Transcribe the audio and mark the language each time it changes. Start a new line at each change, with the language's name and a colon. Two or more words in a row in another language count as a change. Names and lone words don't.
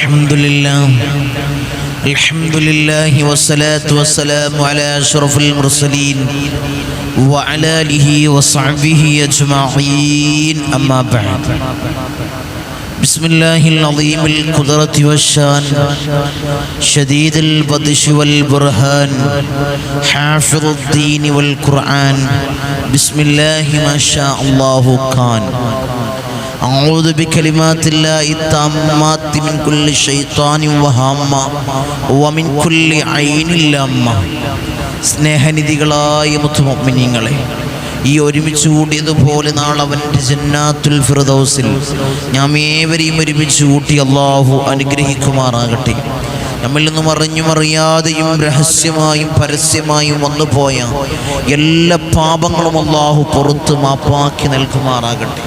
Arabic: الحمد لله والصلاة والسلام على أشرف المرسلين وعلى آله وصحبه أجمعين. أما بعد. بسم الله العظيم القدرة والشأن شديد البطش والبرهان حافظ الدين والقرآن. بسم الله ما شاء الله كان. أعوذ بكلمات الله التامات من كل شيطان وهامة ومن كل عين لامة.
Malayalam: സ്നേഹനിധികളായ മുത്തുമുഅ്മിനീങ്ങളെ, ഈ ഒരുമിച്ച് കൂടിയതുപോലെ നാളെ അവൻ്റെ ജന്നാത്തുൽ ഫിർദൗസിൽ നാം ഏവരെയും ഒരുമിച്ച് കൂട്ടി അല്ലാഹു അനുഗ്രഹിക്കുമാറാകട്ടെ. നമ്മിൽ നിന്നും അറിഞ്ഞും അറിയാതെയും രഹസ്യമായും പരസ്യമായും വന്നുപോയ എല്ലാ പാപങ്ങളും അല്ലാഹു പുറത്ത് മാപ്പാക്കി നൽകുമാറാകട്ടെ.